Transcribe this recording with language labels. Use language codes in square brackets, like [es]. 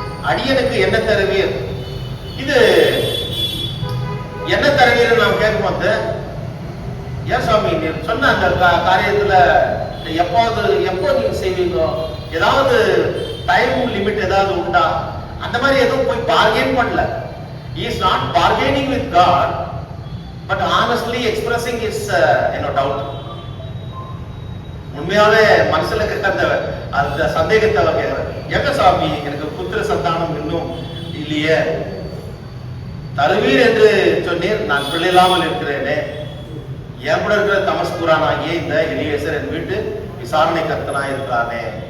[ta] அடியனுக்கு என்ன தருவீர்? இது என்ன தருவீர் நாம் கேட்கும்போது, ஏன் சுவாமி நீர் சொன்ன அந்த காரியத்துல எப்போ நீங்க செய்வீங்க? ஏதாவது டைம் லிமிட் ஏதாவது உண்டா? அந்த மாதிரி எதுவும் போய் பார்கெயின் பண்ணல. [en] He is not bargaining with God, but honestly expressing his doubt. [ta] உண்மையாவே மனசுல அந்த சந்தேகத்தை அவர் கேட்கிறார். எங்க சாமி எனக்கு புத்திர சந்தானம் இன்னும் இல்லையே, தருவீர் என்று சொன்னீர், நான் பிள்ளை இல்லாமல் இருக்கிறேனே, என் கூட இருக்கிற தமஸ்குரானாகிய இந்த எலியேசர் என் வீட்டு விசாரணை கர்த்தனா இருக்கிறானே.